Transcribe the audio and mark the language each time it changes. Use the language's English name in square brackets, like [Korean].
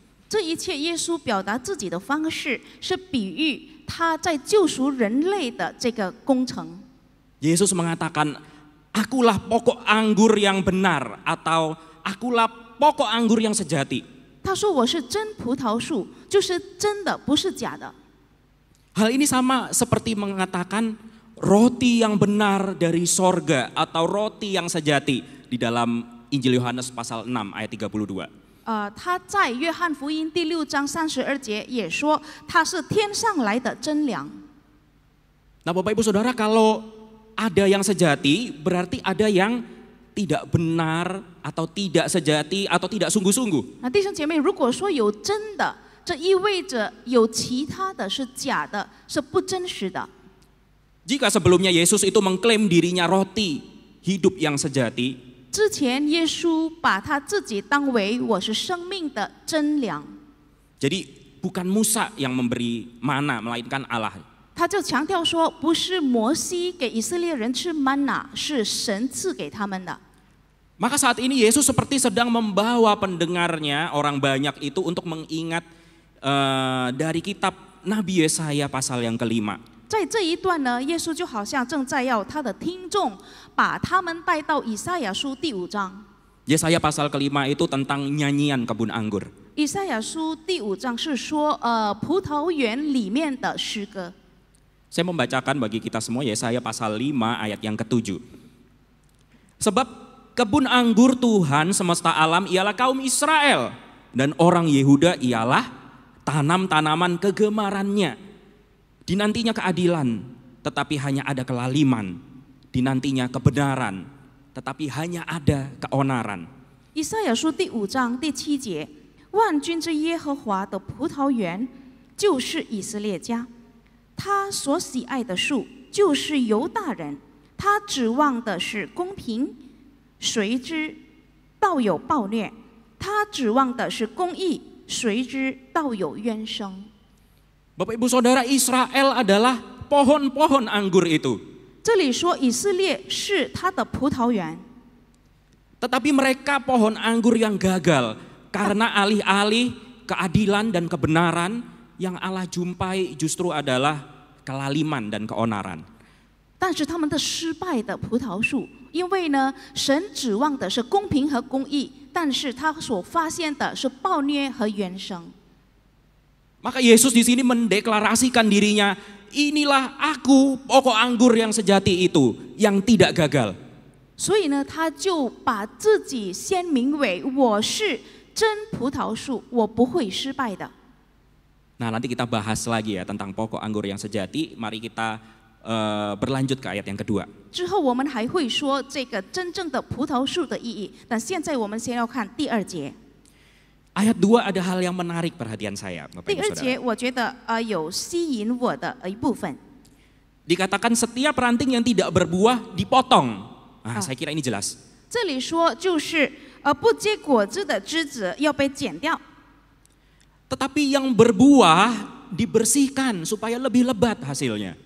[Chinese] 这一切耶稣表达自己的方式，是比喻他在救赎人类的这个工程。 [Indonesian] Yesus mengatakan, akulah pokok anggur yang benar atau akulah pokok anggur yang sejati. [Chinese] 他说我是真葡萄树，就是真的，不是假的。 [Indonesian] Hal ini sama seperti mengatakan roti yang benar dari sorga atau roti yang sejati di dalam Injil Yohanes pasal 6 ayat 32. [Chinese] 他在约翰福音第6章32节也说，他是天上来的真粮。 [Indonesian] Nah Bapak Ibu Saudara, kalau ada yang sejati berarti ada yang tidak benar atau tidak sejati atau tidak sungguh-sungguh. [Chinese] 那弟兄姐妹，如果说有真的，这意味着有其他的是假的，是不真实的。 [Indonesian] Jika sebelumnya Yesus itu mengklaim dirinya roti hidup yang sejati, [Chinese] 之前耶稣把他自己当为我是生命的真粮， [Indonesian] jadi bukan Musa yang memberi mana melainkan Allah. [Chinese] 他就强调说，不是摩西给以色列人吃 manna， 是神赐给他们的。 [Indonesian] Maka saat ini Yesus seperti sedang membawa pendengarnya orang banyak itu untuk mengingat dari kitab Nabi Yesaya pasal yang ke-5. [Chinese] 在这一段呢，耶稣就好像正在要他的听众把他们带到以赛亚书第5章。 [Indonesian] Yesaya pasal ke-5 itu tentang nyanyian kebun anggur. [Chinese] 以赛亚书第5章是说，葡萄园里面的诗歌。 [Indonesian] Saya membacakan bagi kita semua Yesaya pasal 5 ayat yang ke-7. Sebab kebun anggur Tuhan semesta alam ialah kaum Israel, dan orang Yehuda ialah tanam-tanaman kegemarannya. Dinantinya keadilan, tetapi hanya ada kelaliman. Dinantinya kebenaran, tetapi hanya ada keonaran. [Chinese] 以赛亚书第5章第7节，万军之耶和华的葡萄园就是以色列家，他所喜爱的树就是犹大人，他指望的是公平，谁知道有暴虐；他指望的是公义，谁知道有冤声。 [Indonesian] Bapak Ibu Saudara, Israel adalah pohon-pohon anggur itu. [Chinese] 这里说以色列是他的葡萄园， [Indonesian] Tetapi mereka pohon anggur yang gagal karena alih-alih keadilan dan kebenaran yang Allah jumpai justru adalah kelaliman dan keonaran. [Chinese] 但是他们的失败的葡萄树，因为呢，神指望的是公平和公义，但是他所发现的是暴虐和冤声。 [Indonesian] Maka Yesus di sini mendeklarasikan dirinya, inilah aku pokok anggur yang sejati itu, yang tidak gagal. [Chinese] 所以呢，他就把自己先名为我是真葡萄树，我不会失败的。 [Indonesian] Nah nanti kita bahas lagi ya tentang pokok anggur yang sejati. Mari kita berlanjut ke ayat yang kedua. [Chinese] 之后我们还会说这个真正的葡萄树的意义，但现在我们先要看第2节。 [Indonesian] Ayat 2 ada hal yang menarik perhatian saya, Bapak [Chinese] 第 [Indonesian] Ibu [Chinese] 2节 [Indonesian] Saudara. [Chinese] 我觉得有吸引我的一部分。 [Indonesian] Dikatakan setiap ranting yang tidak berbuah dipotong. Nah, saya kira ini jelas. [Chinese] 这里说就是不结果子的枝子要被剪掉， [Indonesian] Tetapi yang berbuah dibersihkan supaya lebih lebat hasilnya.